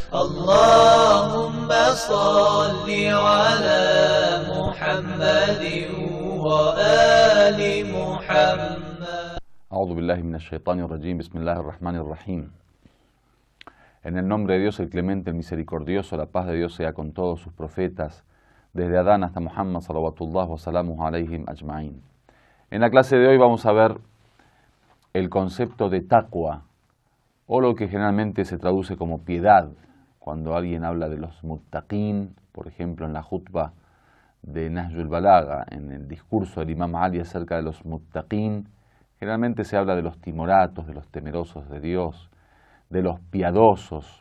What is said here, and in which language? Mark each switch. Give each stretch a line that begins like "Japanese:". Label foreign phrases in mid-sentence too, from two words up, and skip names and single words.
Arabic: اللهم صل على محمد وآل محمد. أعوذ بالله من الشيطان الرجيم. بسم الله الرحمن الرحيم.
Spanish: En el nombre de Dios, el clemente, el misericordioso, la paz de Dios sea con todos sus profetas, desde Adán hasta Muhammad,
Arabic: صلوات الله وسلامه عليهم أجمعين.
Spanish: En la clase de hoy vamos a ver el concepto de taqwa, o lo que generalmente se traduce como piedad. Cuando alguien habla de los muttaqin, por ejemplo en la jutba de Nahjul Balagha, en el discurso del Imam Ali acerca de los muttaqin, generalmente se habla de los timoratos, de los temerosos de Dios, de los piadosos.